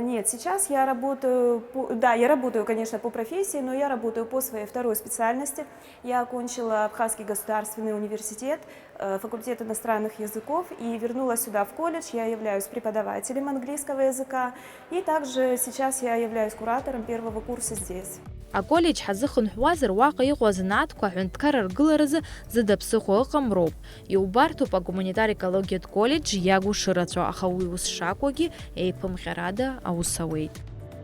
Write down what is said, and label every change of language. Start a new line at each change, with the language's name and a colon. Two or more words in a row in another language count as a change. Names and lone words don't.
Russian: Нет, сейчас я работаю, я работаю, конечно, по профессии, но я работаю по своей второй специальности. Я окончила Абхазский государственный университет, факультет иностранных языков, и вернулась сюда в колледж. Я являюсь преподавателем английского языка, и также сейчас я являюсь куратором 1-го курса здесь.
Abkhazian: Аколледж ҳазыхынҳәуазар уаҟа иҟоу азанааҭқәа аҳәынҭқар ргыларазы зыда ԥсыхәа ыҟам иубарҭоуп агуманитар екологиатә колледж иагу шырацәоу, аха уи ус шакәугьы еиԥымҟьарада аус ауеит.